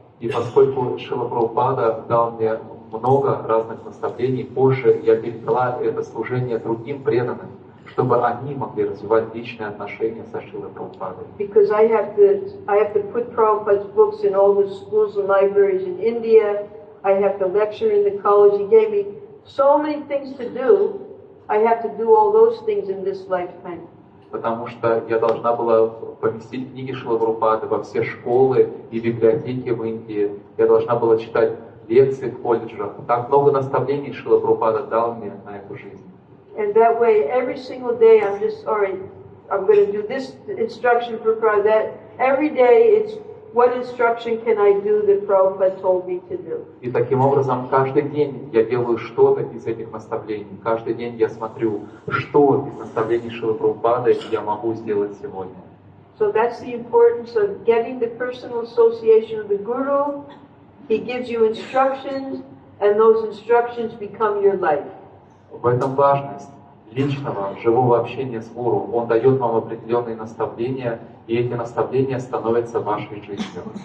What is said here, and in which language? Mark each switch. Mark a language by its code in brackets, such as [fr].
[ru] И поскольку Шрила Прабхупада дал мне много разных наставлений, позже я передала это служение другим преданным, чтобы они могли развивать личные отношения со Шрилой Прабхупадой. [en] Because I have to put Prabhupada's books in all the schools and libraries in India. I have to lecture in the college. He gave me so many things to do. I have to do all those things in this lifetime. [ru] Потому что я должна была поместить книги Шрилы Прабхупады во все школы и библиотеки в Индии. Я должна была читать лекции в колледжах. Так много наставлений Шрила Прабхупада дал мне на эту жизнь. [en] And that way, every single day, I'm just, all right, I'm going to do this instruction for Prabhupada. That every day, it's what instruction can I do that Prabhupada told me to do. [ru] И таким образом, каждый день я делаю что-то из этих наставлений. Каждый день я смотрю, что из наставлений Шрилы Прабхупады я могу сделать сегодня. [en] So that's the importance of getting the personal association of the Guru. He gives you instructions, and those instructions become your life. [ru] В этом важность личного, живого общения с Гуру. Он дает вам определенные наставления, и эти наставления становятся вашей жизнью.